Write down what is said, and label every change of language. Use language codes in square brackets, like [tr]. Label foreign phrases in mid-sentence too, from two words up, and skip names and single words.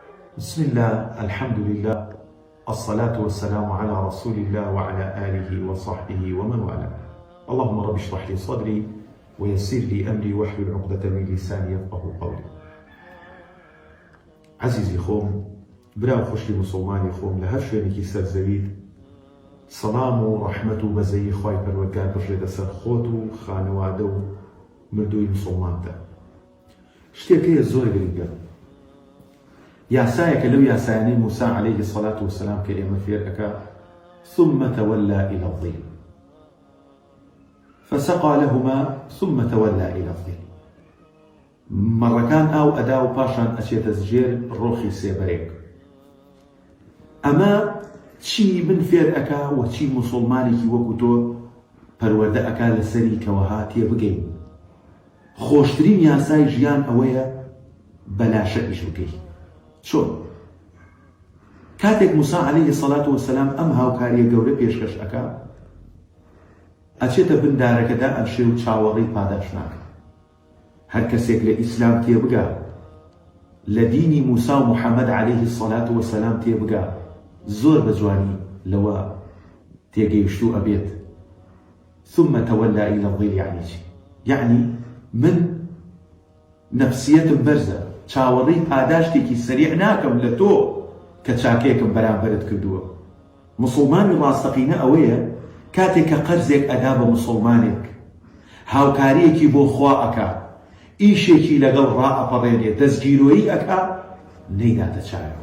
[ar] بسم الله، الحمد لله، الصلاة والسلام على رسول الله وعلى آله وصحبه ومن والاه. اللهم رب اشرح لي صدري ويسر لي أمري واحلل عقدة من لساني يفقهوا قولي. [ckb] عزيزي خوم، براو خوشی مسلمانی خوم، لهر شوێنێکی سەرزەویت سەڵام و ڕەحمەت و بەزەیی خوای پەروەردگار بژێتە سەر خۆت و خانەوادە و مردووی مسلمانتە. شتێکەیە زۆر گرنگە، یاسایەکە لەو یاسایانەی موسا [ar] عليه الصلاة والسلام [ckb] کە ئێمە فێر ئەکا [ar] ثم تولى إلى الظل فسقى لهما ثم تولى إلى الظل. [ckb] مەڕەکان ئاو ئەدا و پاشان ئەچێتە ژێر ڕۆخی سێبەرێک. ئەمە چی من فێر ئەکا و چی مسلمانێکی وەکو تۆ پەروەردە ئەکا لەسەری کەوەها تێبگەین. خۆشترین یاسای ژیان ئەوەیە بەلاشە ئیش بکەیت. چۆن؟ کاتێک موسا [ar] عليه الصلاة والسلام [ckb] ئەم هاوکاریە گەورە پێشکەش ئەکا، ئەچێتە بن دارەکەدا ئەمشێ و چاوەڕێی پاداش ناکە. هەر کەسێک لە ئیسلام تێبگا، لە دینی موسا و محەممەد [ar] عليه الصلاة والسلام [ckb] تێبگا، زۆر بەجوانی لەوە تێگەیشتوو ئەبێت. [ar] ثم تولى إلى الظل يعني چی؟ [ckb] يعني من نفسیەتم بەرزە، چاوەڕێی پاداشتێکی سەریع ناکەم لە تۆ کە چاکەیەکم بەرامبەرت کردووە. مسلمانی ڕاستەقینە ئەوەیە کاتێک کە قەرزێک ئەدا بە مسلمانێک، هاوکاریەکی بۆ خوا ئەکا، ئیشێکی لەگەڵ ڕائەپەڕێنێ، دەستگیرۆیی ئەکا، نەیداتە چایەوە.